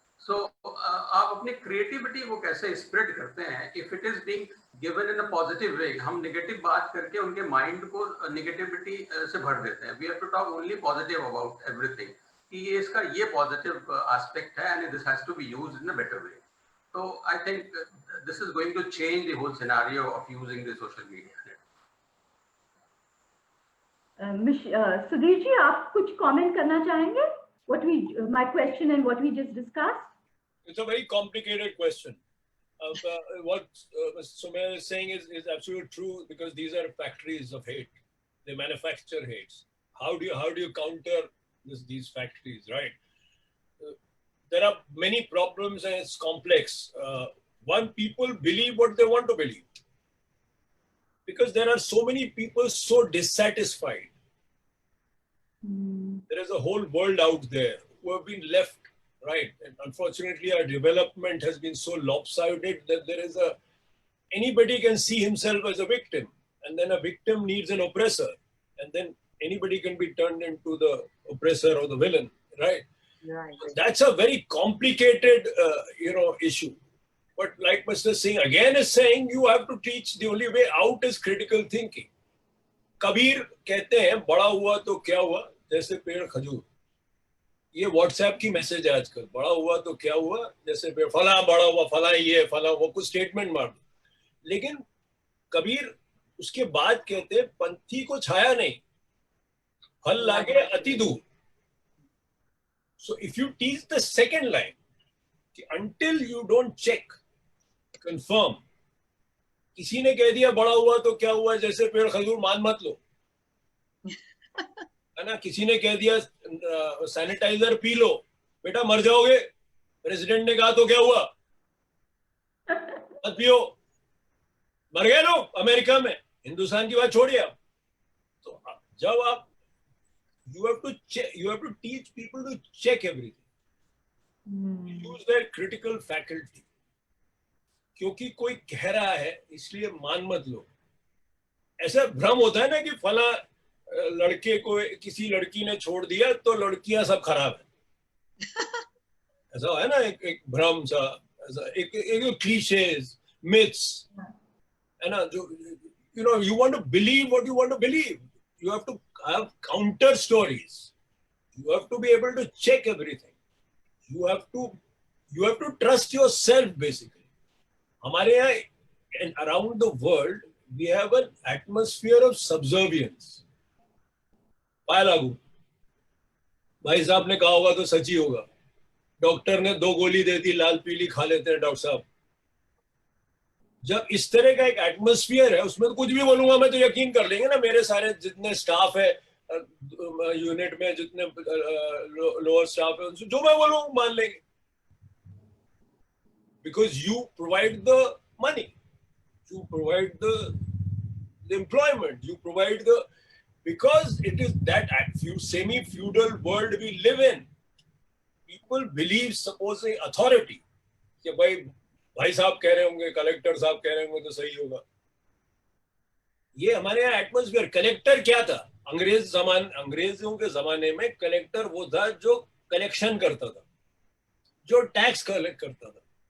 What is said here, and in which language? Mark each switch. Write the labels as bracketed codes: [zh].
[hi] सो आप अपनी क्रिएटिविटी को कैसे स्प्रेड करते हैं, [en] If it is being given in a positive way. [hi] हम नेगेटिव बात करके उनके माइंड को नेगेटिविटी से भर देते हैं. [en] we have to talk only positive about everything [hi] कि ये इसका ये पॉजिटिव एस्पेक्ट है [en] And this has to be used in a better way. So I think this is going to change the whole scenario of using the social media. [hi] Sudhir ji, आप कुछ comment करना चाहेंगे? [en] My question and what we just discussed? It's a very complicated question. What Sumer is saying is absolutely true, because these are factories of hate. They manufacture hates. How do you counter these factories, right? There are many problems and it's complex. One, people believe what they want to believe. because there are so many people so dissatisfied. There is a whole world out there who have been left, right? And unfortunately, our development has been so lopsided that there is anybody can see himself as a victim, and then a victim needs an oppressor, and then anybody can be turned into the oppressor or the villain, right? Right. That's a very complicated, issue. But like Mr. Singh again is saying, you have to teach, the only way out is critical thinking. [hi] Kabir कहते हैं बड़ा हुआ तो क्या हुआ जैसे पेड़ खजूर. ये व्हाट्सएप की मैसेज है आजकल. बड़ा हुआ तो क्या हुआ जैसे पेड़, फला बड़ा हुआ, फला ये, फला वो, कुछ स्टेटमेंट मार दो. लेकिन कबीर उसके बाद कहते हैं पंथी को छाया नहीं, फल लागे अति दूर. [en] So if you teach the second line, until you don't check, confirm, [hi] किसी ने कह दिया बड़ा हुआ तो क्या हुआ जैसे पेड़ खजूर, मान मत लो, है ना. किसी ने कह दिया सैनिटाइजर पी लो, बेटा मर जाओगे, प्रेसिडेंट ने कहा तो क्या हुआ, मत पियो, मर गए लोग अमेरिका में. हिंदुस्तान की बात छोड़िए आप. तो जब आप [en] you have to teach people to check everything. Use their critical faculty. [hi] क्योंकि कोई कह रहा है इसलिए मान मत लो. ऐसा भ्रम होता है ना कि फला लड़के को किसी लड़की ने छोड़ दिया तो लड़कियां सब खराब है. ऐसा है ना एक भ्रम सा, ऐसा एक cliches, myths, है ना. [en] जो you want to believe what you want to believe. You have to have counter stories. You have to be able to check everything. You have to trust yourself basically. [hi] हमारे यहाँ [en] and around the world we have an atmosphere of subservience. [hi] पाया लागू, भाई साहब ने कहा होगा तो सच ही होगा. डॉक्टर ने 2 गोली दे दी, लाल पीली खा लेते हैं डॉक्टर साहब. जब इस तरह का एक एटमॉस्फेयर है उसमें तो कुछ भी बोलूंगा मैं तो यकीन कर लेंगे ना. मेरे सारे जितने स्टाफ है यूनिट में, जितने लोअर स्टाफ है, जो मैं बोलूँ मान लेंगे. [en] Because you provide the money, you provide the employment, you provide because it is that semi-feudal world we live in. People believe supposing authority. [hi] कि भाई साहब कह रहे होंगे, कलेक्टर साहब कह रहे होंगे तो सही होगा. ये हमारे यहाँ एटमॉस्फेयर. कलेक्टर क्या था अंग्रेजों के जमाने में? कलेक्टर वो था जो कलेक्शन करता था, जो टैक्स कलेक्ट करता था.